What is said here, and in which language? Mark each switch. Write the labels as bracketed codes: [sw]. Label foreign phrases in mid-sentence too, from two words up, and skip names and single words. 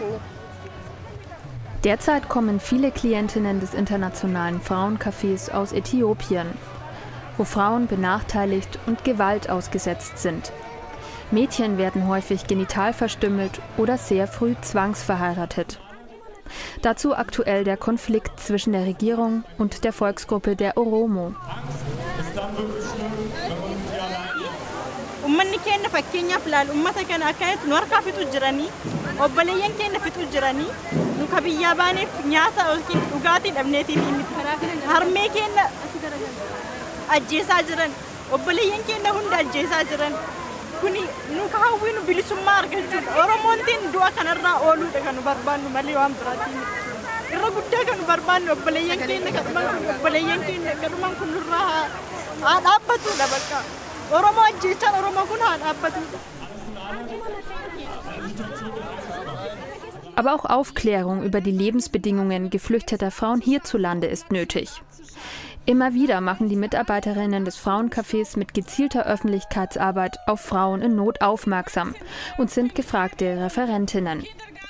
[de] Derzeit kommen viele Klientinnen des Internationalen Frauencafés aus Äthiopien, wo Frauen benachteiligt und Gewalt ausgesetzt sind. Mädchen werden häufig genital verstümmelt oder sehr früh zwangsverheiratet. Dazu aktuell der Konflikt zwischen der Regierung und der Volksgruppe der Oromo. [om] Ummanni keenya fakkeenyaaf ilaal ummata kana akkanatti nu harkaa fixu jiranii obboleeyyan keenya fixu jiranii nu ka biyyaa baaneef nyaata yookiin dhugaatii dhabneetiin harmee keenya ajjeesaa jiran obboleeyyan keenya hunda ajjeesaa jiran kuni nu ka hawwiinu bilisummaa argachuudha. Oromoontiin du'a kanarraa ooluudha kan nu barbaannu malee waan biraatiin irra guddaa kan nu barbaannu obboleeyyan keenya kadhuman kun nurraa haa dhaabbatuudha bakka. Oromo ajjeechaan Oromoo kun haa dhaabbatuudha. [de] Aber auch Aufklärung über die Lebensbedingungen geflüchteter Frauen hierzulande ist nötig. Immer wieder machen die Mitarbeiterinnen des Frauencafés mit gezielter Öffentlichkeitsarbeit auf Frauen in Not aufmerksam und sind gefragte Referentinnen.